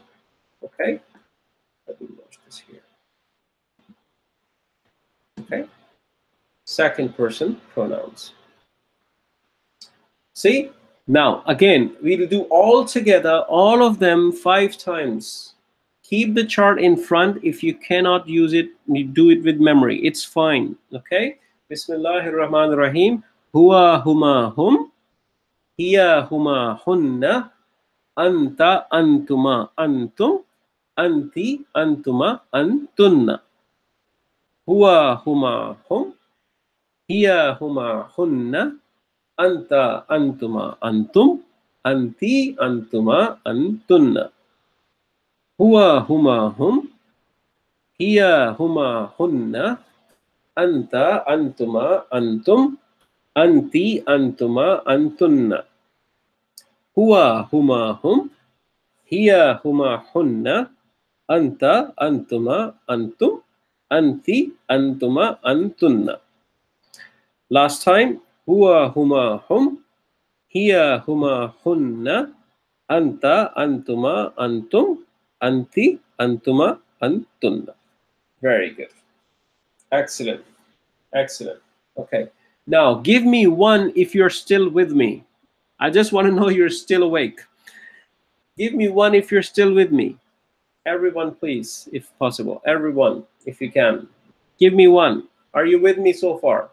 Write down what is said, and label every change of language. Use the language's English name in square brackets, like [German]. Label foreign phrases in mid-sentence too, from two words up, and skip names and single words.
[English] Okay, let me watch this here. Okay, second person pronouns. See, now again we'll do all together, all of them 5 times. Keep the chart in front. If you cannot use it, you do it with memory, it's fine. [Arabic] Okay, بسم الله الرحمن الرحيم. هو هما هم، هي هما هن، أنتَ أنتما أنتم، أنتِ أنتما أنتن. هو هما هم، هي هما هن، أنتَ أنتما أنتم، أنتِ أنتما أنتن. هو هما هم، هي هما هن، أنتَ أنتما أنتم، أنتِ أنتما أنتن. هو هما هم، هي هما هن، أنتَ أنتما أنتم، أنتِ أنتما أنتن. [English] Last time. [Arabic] هو هما هم، هي هما هن، أنتَ أنتما أنتم، أنتِ أنتما أنتن. [English] Very good. Excellent. Excellent. Okay. Now give me one if you're still with me. I just want to know you're still awake. Give me one if you're still with me. Everyone, please, if possible. Everyone, if you can. Give me one. Are you with me so far?